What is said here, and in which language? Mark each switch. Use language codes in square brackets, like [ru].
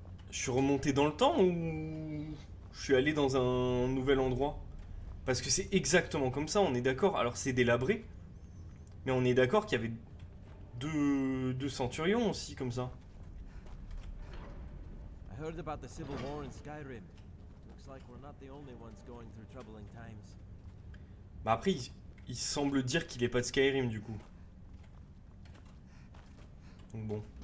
[fr] Je suis remonté dans le temps ou... Je suis allé dans un nouvel endroit? Parce que c'est exactement comme ça, on est d'accord. Alors c'est délabré. Mais on est d'accord qu'il y avait deux centurions aussi comme ça. [en] I heard about the civil war in Skyrim. Looks like we're not the only ones going through troubling times. [fr] Bah après, il semble dire qu'il est pas de Skyrim du coup. Donc bon.